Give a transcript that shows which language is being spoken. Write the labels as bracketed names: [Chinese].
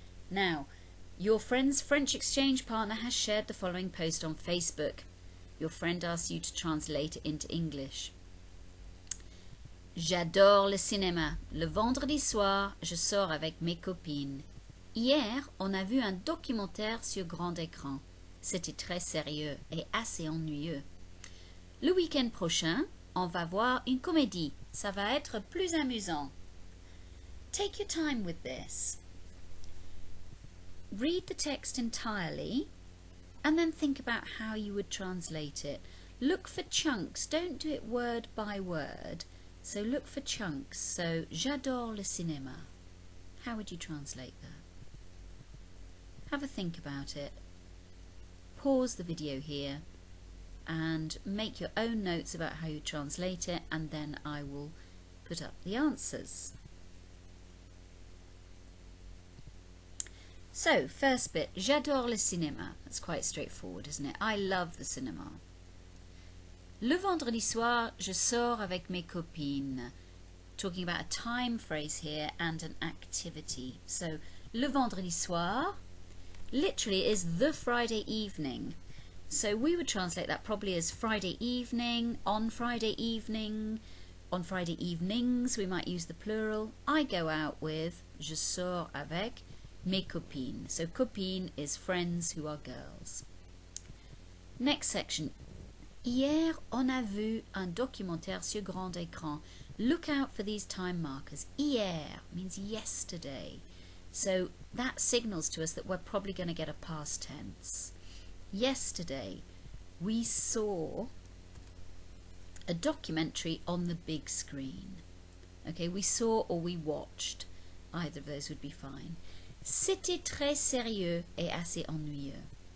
[English] Now, your friend's French exchange partner has shared the following post on Facebook. Your friend asks you to translate it into English. [French] J'adore le cinéma. Le vendredi soir, je sors avec mes copines. Hier, on a vu un documentaire sur grand écran. C'était très sérieux et assez ennuyeux. Le week-end prochain, on va voir une comédie. Ça va être plus amusant. [English] Take your time with this. Read the text entirely and then think about how you would translate it. Look for chunks. Don't do it word by word. So look for chunks. So, [French] j'adore le cinéma. [English] How would you translate that? Have a think about it. Pause the video here and make your own notes about how you translate it, and then I will put up the answers. So, first bit, [French] j'adore le cinéma. [English] That's quite straightforward, isn't it? I love the cinema. [French] Le vendredi soir, je sors avec mes copines. [English] Talking about a time phrase here and an activity. So, [French] le vendredi soir [English] literally is the Friday evening. So we would translate that probably as Friday evening, on Friday evening, on Friday evenings, we might use the plural. I go out with, [French] je sors avec, mes copines. [English] So copine is friends who are girls. Next section. [French] Hier, on a vu un documentaire sur grand écran. [English] Look out for these time markers. Hier means yesterday. So that signals to us that we're probably going to get a past tense. Yesterday, we saw a documentary on the big screen. Okay, we saw or we watched. Either of those would be fine. [French] C'était très sérieux et assez ennuyeux.